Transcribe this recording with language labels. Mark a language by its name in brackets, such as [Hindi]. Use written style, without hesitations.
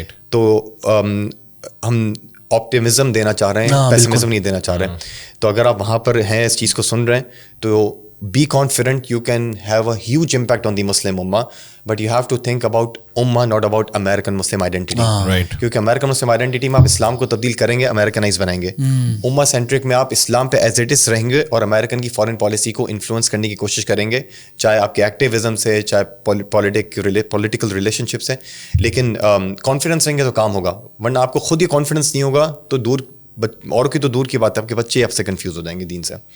[Urdu] تو ہم آپٹیمزم دینا چاہ رہے ہیں, پیسمزم نہیں دینا چاہ رہے ہیں. تو اگر آپ وہاں پر ہیں, اس چیز کو سن رہے ہیں, [English] تو be confident, you can have a huge impact on the Muslim Ummah, but you have to think about Ummah, not about American Muslim identity. [Urdu] کیونکہ American Muslim identity میں آپ اسلام کو تبدیل کریں گے, Americanize بنائیں گے. Ummah centric میں آپ اسلام پہ as it is رہیں گے اور American کی فارن پالیسی کو انفلوئنس کرنے کی کوشش کریں گے, چاہے آپ کے ایکٹیویزم سے, چاہے پولیٹیکل ریلیشن شپ سے. لیکن کانفیڈنس رہیں گے تو کام ہوگا, ورنہ آپ کو خود ہی کانفیڈنس نہیں ہوگا تو دور, اور کی تو دور کی بات ہے, آپ کے بچے آپ سے کنفیوز ہو جائیں گے دین سے.